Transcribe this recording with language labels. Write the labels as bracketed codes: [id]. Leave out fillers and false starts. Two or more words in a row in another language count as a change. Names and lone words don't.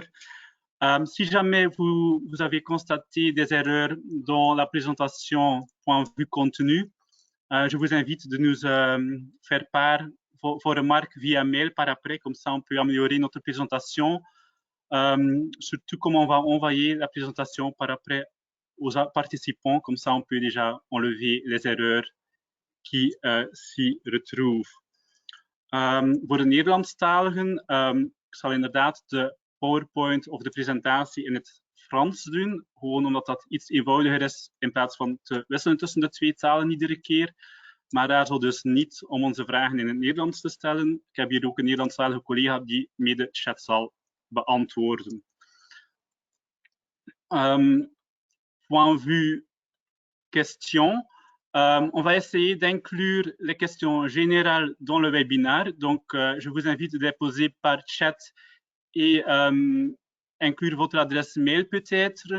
[fr] Si jamais vous avez constaté des erreurs dans la présentation point de vue contenu, je vous invite de nous faire part vos remarques via mail par après, comme ça on peut améliorer notre présentation, surtout comment on va envoyer la présentation par après aux participants, comme ça on peut déjà enlever les erreurs qui s'y retrouvent. [nl] Voor de Nederlandstaligen, ik zal inderdaad de PowerPoint of de presentatie in het Frans doen, gewoon omdat dat iets eenvoudiger is in plaats van te wisselen tussen de 2 talen iedere keer. Maar daar zal dus niet om onze vragen in het Nederlands te stellen. Ik heb hier ook een Nederlandstalige collega die mee de chat zal beantwoorden. [fr] Point de vue question, on va essayer d'inclure les questions générales dans le webinaire. Donc, je vous invite de les poser par chat et inclure votre adresse mail peut-être.